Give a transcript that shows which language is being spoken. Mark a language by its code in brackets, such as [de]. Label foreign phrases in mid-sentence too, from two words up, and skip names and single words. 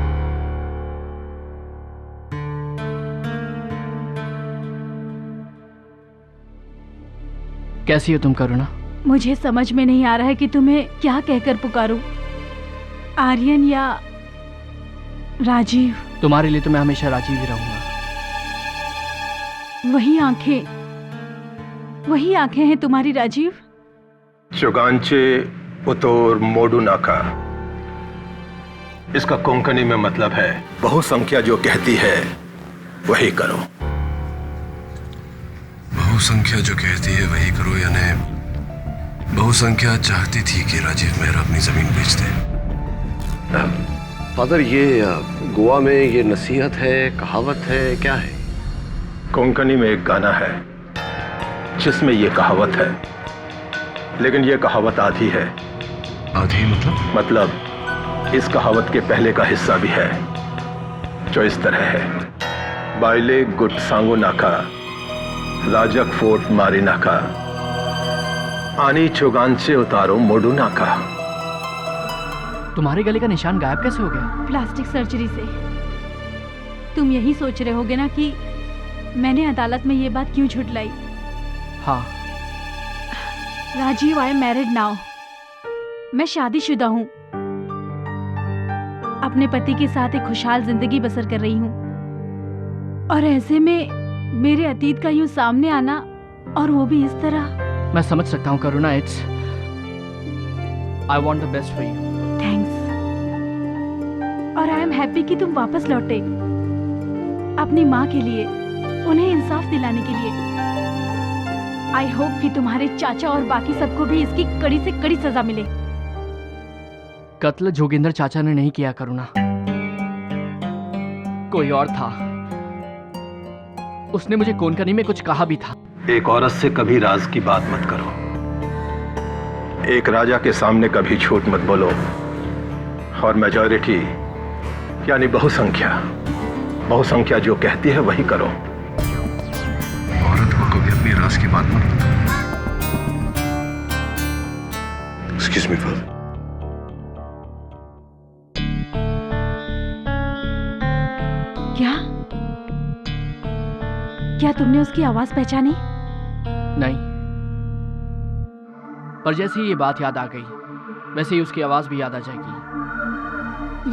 [hi] कैसी हो तुम करुणा? मुझे समझ में नहीं आ रहा है कि तुम्हें क्या कहकर पुकारूं, आर्यन या राजीव। तुम्हारे लिए तो मैं हमेशा राजीव ही रहूंगा। वही आंखें हैं तुम्हारी राजीव? [kok] चुगांचे उतोर मोडू नाका, [hi] इसका कोंकणी में मतलब है बहुसंख्या जो कहती है वही करो। बहुसंख्या जो कहती है वही करो, यानी बहुसंख्या चाहती थी कि राजीव मेहरा अपनी जमीन बेच दे। फादर, ये गोवा में ये नसीहत है, कहावत है, क्या है? कोंकणी में एक गाना है जिसमें ये कहावत है, लेकिन ये कहावत आधी है। आधी मतलब इस कहावत के पहले का हिस्सा भी है जो इस तरह है। [kok] बाइले गुट सांगो नाका, राजक फोर्ट मारी नाका, आनी चुगांचे उतारो मोडू नाका। [hi] तुम्हारे गले का निशान गायब कैसे हो गया? प्लास्टिक सर्जरी से। तुम यही सोच रहे होगे ना कि मैंने अदालत में ये बात क्यों झुठलाई? हाँ। [en] राजीव, I am married now. [hi] मैं शादीशुदा हूँ, अपने पति के साथ एक खुशहाल जिंदगी बसर कर रही हूँ। और ऐसे में मेरे अतीत का यूं सामने आना, और वो भी इस तरह। मैं समझ सकता हूँ करुणा। [en] it's I want the best for you. [hi] थैंक्स। और [en] I am happy [hi] कि तुम वापस लौटे अपनी माँ के लिए, उन्हें इंसाफ दिलाने के लिए। [en] I hope [hi] कि तुम्हारे चाचा और बाकी सबको भी इसकी कड़ी से कड़ी सजा मिले। कत्ल जोगिंदर चाचा ने नहीं किया करुणा, कोई और था। उसने मुझे कोनकनी में कुछ कहा भी था। एक औरत से कभी राज की बात मत करो, एक राजा के सामने कभी झूठ मत बोलो, और मेजॉरिटी यानी बहुसंख्या जो कहती है वही करो। औरत को कभी अपनी राज की बात मत बताओ। [en] Excuse me, father. [hi] क्या तुमने उसकी आवाज पहचानी? नहीं, पर जैसे ही ये बात याद आ गई वैसे ही उसकी आवाज भी याद आ जाएगी।